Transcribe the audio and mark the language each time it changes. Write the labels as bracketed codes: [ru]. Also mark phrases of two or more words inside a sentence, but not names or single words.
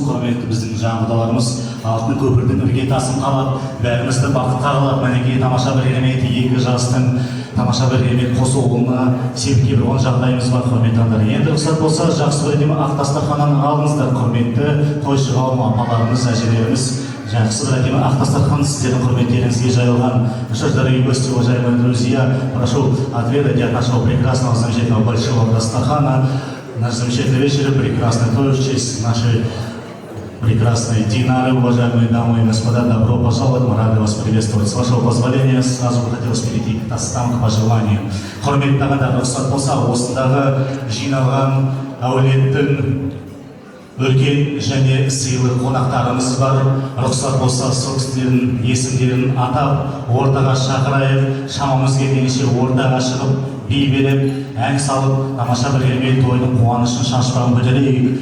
[kk] Құрметті біздің жаңа құдаларымыз, алтын көпірдің іргетасын қалап, бәрімізді бақытқа қалап, мінекей тамаша бір керемет екі жастың тамаша бір керемет қосылуына себепкер болған жағдайымыз бар, құрметті ағайындар. Енді рұқсат болса, жақсы бір ақ дастарханнан алыңыздар, құрметті тойшы қауым апаларымыз, әжелеріміз. Жақсы бір ақ дастархан сіздердің құрметтеріңізге жайылған. [ru] Дорогие гости, уважаемые друзья, прошу отведать от нашего прекрасного, замечательного большого дастархана. Наш замечательный вечер, прекрасный той в честь нашей прекрасной Динары. Уважаемые дамы и господа, добро пожаловать, мы рады вас приветствовать. С вашего позволения, сразу бы хотелось перейти к тостам, к пожеланию. [kk] Құрметті ағайындар, рұқсат болса, осындағы жиналған әулеттің үлкен және сыйлы қонақтарымыз бар. Рұқсат болса, сол кісілердің есімдерін атап, ортаға шақырайық. Шамамыз келгенше ортаға шығып, би беріп, ән салып, тамаша бір керемет тойдың қуанышын шашпағын көтерейік.